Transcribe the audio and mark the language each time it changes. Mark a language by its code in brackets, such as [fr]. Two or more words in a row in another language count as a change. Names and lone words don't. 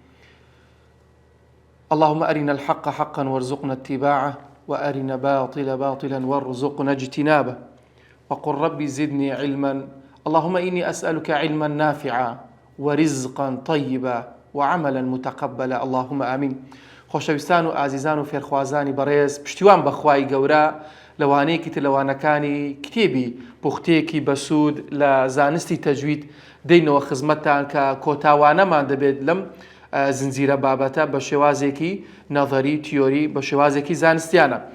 [ar] اللهم أرنا الحق حقا وارزقنا اتباعه، وأرنا باطل باطلا وارزقنا اجتنابه، وقل ربي زدني علما. اللهم إني أسألك علما نافعا ورزقا طيبا وعملا متقبلا، اللهم آمين. [ckb] خۆشەویستان و ئازیزان و فێرخوازانی بەڕێز، پشتیوان بەخوای گەورە لەوانەیەکی تر لەوانەکانی کتێبی پوختەیەکی بەسوود لە زانستی تەجوید دەینەوە خزمەتتان کە کۆتاوانەمان دەبێت لەم زنجیرە بابەتە بە شێوازێکی نەظەری تیۆری بە شێوازێکی زانستیانە.